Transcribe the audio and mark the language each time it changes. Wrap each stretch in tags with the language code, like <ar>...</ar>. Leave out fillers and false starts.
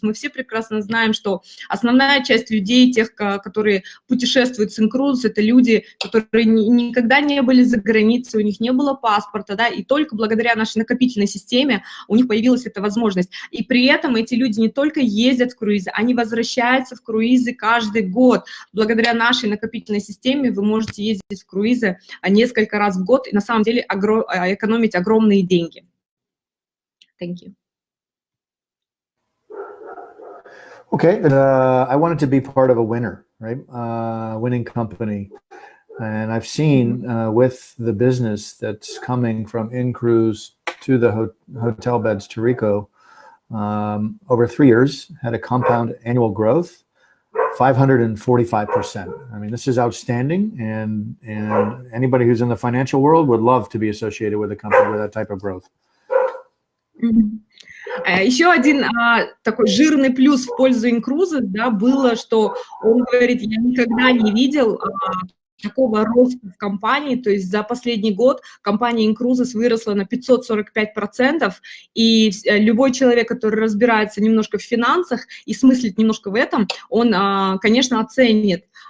<ru>Мы все прекрасно знаем, что основная часть людей, тех, которые путешествуют с INCRUISES, это люди, которые никогда не были за границей, у них не было паспорта, да, и только благодаря нашей накопительной системе у них появилась эта возможность. И при этом эти люди не только ездят в круизы, они возвращаются в круизы каждый год. Благодаря нашей накопительной системе вы можете ездить в круизы несколько раз в год и на самом деле экономить огромные деньги.</ru> <en>Thank you. Okay, I wanted to be part of a winner, right? Winning company. And I've seen with the business that's coming from INCRUISES to the hotel beds to Rico, over 3 years, had a compound annual growth, 545%. I mean, this is outstanding, and anybody who's in the financial world would love to be associated with a company with that type of growth.</en> <ru>Еще один такой жирный плюс в пользу INCRUISES, да, было, что он говорит, я никогда не видел такого роста в компании, то есть за последний год компания INCRUISES выросла на 545%, и любой человек, который разбирается немножко в финансах и смыслит немножко в этом, он, конечно, оценит,</ru>